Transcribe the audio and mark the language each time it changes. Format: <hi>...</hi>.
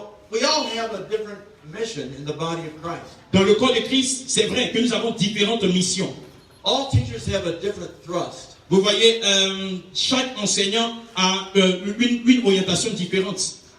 <en>We all have a different mission in the body of Christ.</en> <fr>Dans le corps de Christ, c'est vrai que nous avons différentes missions.</fr> <en>All teachers have a different thrust.</en> <fr>Vous voyez, chaque enseignant a une orientation différente.</fr>